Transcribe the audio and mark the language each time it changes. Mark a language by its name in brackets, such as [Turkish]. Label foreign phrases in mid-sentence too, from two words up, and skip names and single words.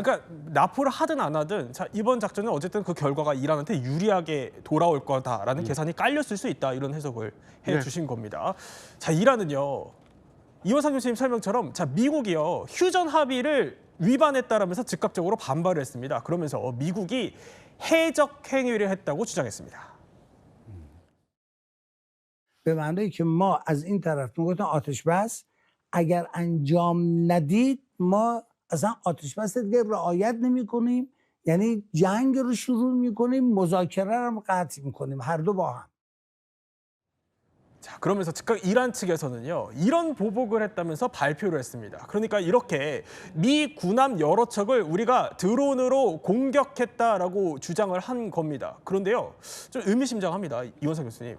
[Korean] 그러니까 납포를 하든 안 하든 자, 이번 작전은 어쨌든 그 결과가 이란한테 유리하게 돌아올 거다라는 계산이 깔렸을 수 있다 이런 해석을 해주신 겁니다. 자, 이란은요 이원상 교수님 설명처럼 자 미국이요 휴전 합의를 위반했다라면서 즉각적으로 반발을 했습니다. 그러면서 미국이 해적 행위를 했다고 주장했습니다. [Persian] به معنی که ما از این طرف میگفتن آتش بس اگر انجام ندید ما اصلا آتش بس دیگه رعایت نمی کنیم یعنی جنگ رو شروع میکنیم مذاکره رو هم قطع میکنیم هر دو با هم [Korean] 자, 그러면서 즉각 이란 측에서는요 이런 보복을 했다면서 발표를 했습니다. 그러니까 이렇게 미 군함 여러 척을 우리가 드론으로 공격했다라고 주장을 한 겁니다. 그런데요 좀 의미심장합니다. 이원상 교수님.